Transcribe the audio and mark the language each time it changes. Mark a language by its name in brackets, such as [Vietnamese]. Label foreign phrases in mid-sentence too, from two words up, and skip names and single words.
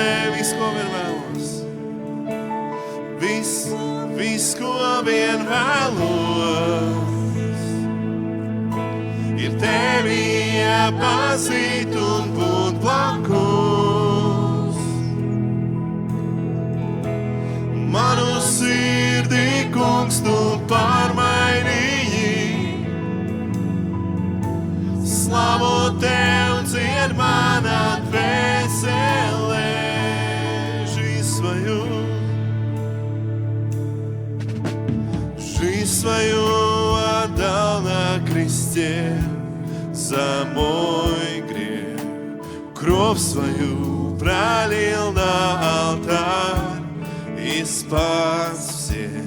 [Latvian] Viss, ko vien vēlos, viss, ko vien vēlos, ir Tevi iepazīt un būt blakus. Manu sirdī, kungs, Tu pārmainīji. Slavu Tev ciet mana dvēsele. [Russian] Жизнь свою отдал на кресте за мой грех. Кровь свою пролил на алтарь и спас всех.